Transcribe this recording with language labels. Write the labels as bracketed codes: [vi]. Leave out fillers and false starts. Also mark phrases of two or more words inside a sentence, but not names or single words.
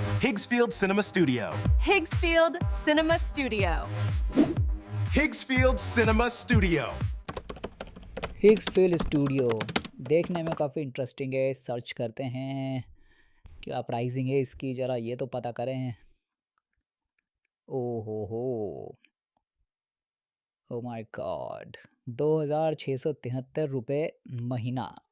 [hi] Higgsfield Cinema Studio. Higgsfield Cinema Studio. Higgsfield Cinema Studio. हिग्सफील्ड स्टूडियो देखने में काफ़ी इंटरेस्टिंग है। सर्च करते हैं क्या प्राइसिंग है इसकी, ज़रा ये तो पता करें। हो [en] oh my god, [hi] 2673 रुपये महीना।